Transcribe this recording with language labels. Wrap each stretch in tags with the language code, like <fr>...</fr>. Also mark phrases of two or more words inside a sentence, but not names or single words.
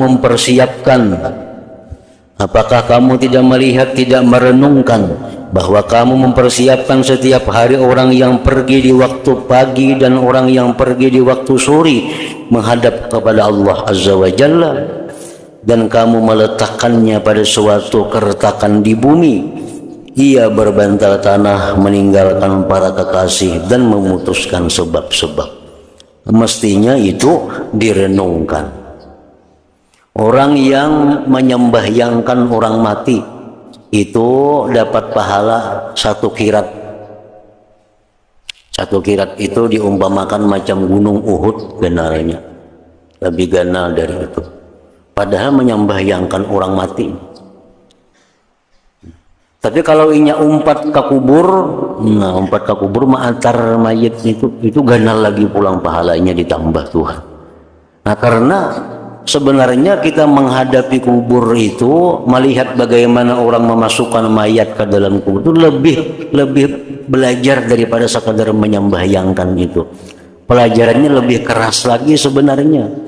<id>mempersiapkan, apakah kamu tidak melihat, tidak merenungkan bahwa kamu mempersiapkan setiap hari orang yang pergi di waktu pagi dan orang yang pergi di waktu sore menghadap kepada Allah</id> <ar>عز وجل,</ar> <id>dan kamu meletakkannya pada suatu keretakan di bumi. Ia berbantal tanah meninggalkan para kekasih dan memutuskan sebab-sebab. Mestinya itu direnungkan. Orang yang menyembahyangkan orang mati itu dapat pahala 1 kirat.</id> <bjn>1 kirat itu diumpamakan macam gunung Uhud ganalnya, lebih ganal dari itu. Padahal menyembahyangkan orang mati. Tapi kalau inya umpat ke kubur, nah umpat ke kubur mengantar mayat itu ganal lagi pulang pahalanya ditambah Tuhan.</bjn> <id>Nah karena sebenarnya kita menghadapi kubur itu, melihat bagaimana orang memasukkan mayat ke dalam kubur itu lebih belajar daripada sekadar menyembahyangkan itu. Pelajarannya lebih keras lagi sebenarnya.</id>